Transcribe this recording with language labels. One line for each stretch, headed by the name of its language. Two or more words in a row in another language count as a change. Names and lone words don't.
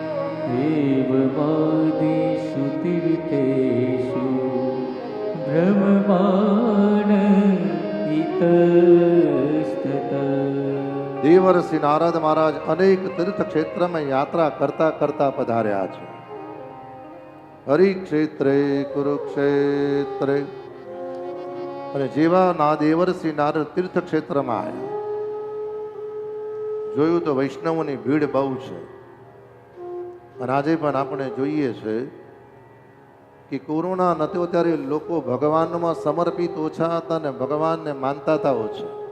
Sanskrit: एवमादिषु तीर्थेषु भ्रममाण इतस्ततः।
Gujarati: દેવર્ષિ નારદ મહારાજ અનેક તીર્થ ક્ષેત્ર में યાત્રા કરતા કરતા પધાર્યા છે।
Sanskrit: हरिक्षेत्रे कुरुक्षेत्रे
Gujarati: અને જેવા દેવર્ષિ નારદ તીર્થ ક્ષેત્રમાં આવ્યા, જોયું તો વૈષ્ણવોની ભીડ બહુ છે. અને આજે પણ આપણે જોઈએ છે કે કોરોના નહોતો ત્યારે લોકો ભગવાનમાં સમર્પિત ઓછા હતા અને ભગવાનને માનતા હતા ઓછા.